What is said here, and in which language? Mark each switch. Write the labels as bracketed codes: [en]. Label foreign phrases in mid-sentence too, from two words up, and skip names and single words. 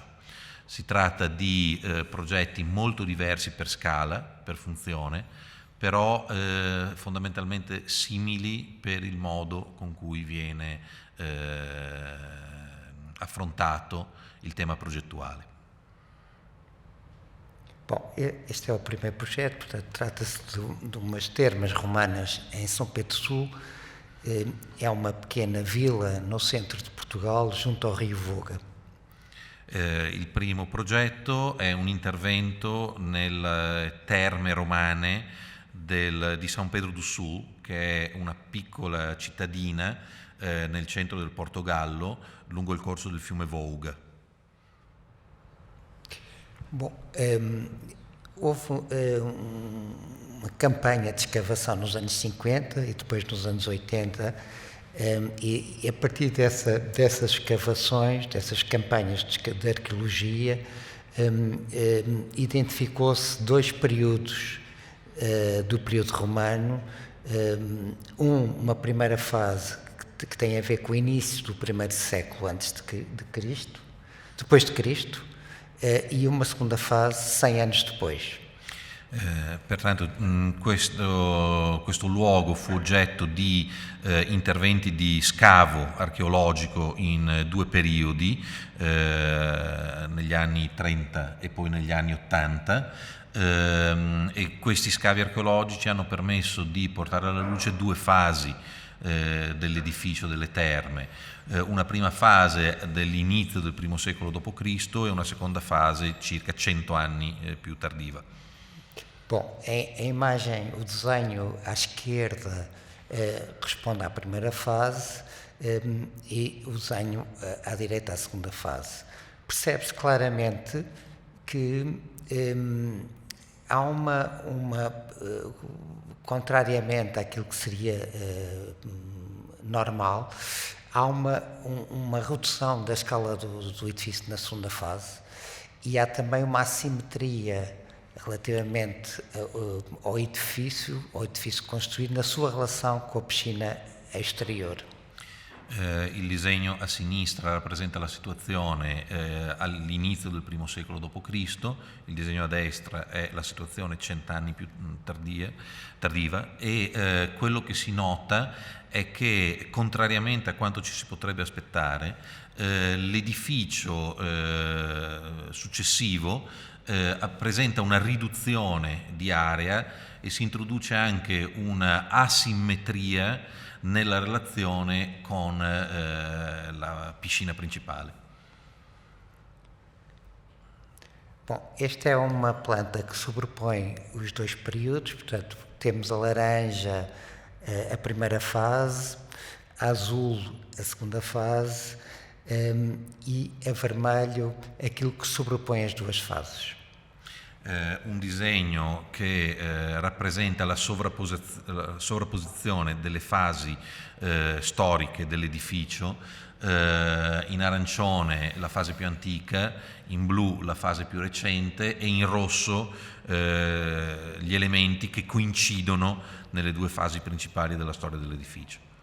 [it] Si tratta di progetti molto diversi per scala, per funzione, però fondamentalmente simili per il modo con cui viene affrontato il tema progettuale. [pt] Bom, este é o primeiro projeto, portanto, trata-se de umas termas romanas em São Pedro Sul. É uma pequena vila no centro de Portugal, junto ao Rio Voga. [it] Il primo progetto è un intervento nelle terme romane di San Pedro do Sul, che è una piccola cittadina nel centro del Portogallo, lungo il corso del fiume Vouga. [pt] Bom, houve uma campanha de escavação nos anos 50 e depois nos anos 80, e a partir dessas escavações, dessas campanhas de arqueologia, identificou-se dois períodos do período romano, uma primeira fase que tem a ver com o início do primeiro século antes de Cristo, depois de Cristo, e uma segunda fase 100 anos depois. [it] Pertanto questo luogo fu oggetto di interventi di scavo archeologico in due periodi, negli anni 30 e poi negli anni 80, e questi scavi archeologici hanno permesso di portare alla luce due fasi dell'edificio delle terme, una prima fase dell'inizio del I secolo d.C. e una seconda fase circa 100 anni più tardiva. [pt] Bom, a imagem, o desenho à esquerda responde à primeira fase e o desenho à direita à segunda fase. Percebe-se claramente que há contrariamente àquilo que seria normal, há uma redução da escala do edifício na segunda fase e há também uma assimetria relativamente ao edifício construído na sua relação com a piscina exterior. [it] Il disegno a sinistra rappresenta la situazione all'inizio del I secolo d.C., il disegno a destra è la situazione 100 anni più tardiva e quello che si nota è che, contrariamente a quanto ci si potrebbe aspettare, l'edificio successivo presenta una riduzione di area e si introduce anche una asimmetria nella relazione con la piscina principale. [pt] Bom, esta é uma planta que sobrepõe os dois períodos, portanto, temos a laranja a primeira fase, a azul a segunda fase e a vermelho aquilo que sobrepõe as duas fases. [it] Un disegno che rappresenta la sovrapposizione delle fasi storiche dell'edificio, in arancione la fase più antica, in blu la fase più recente e in rosso gli elementi che coincidono nelle due fasi principali della storia dell'edificio.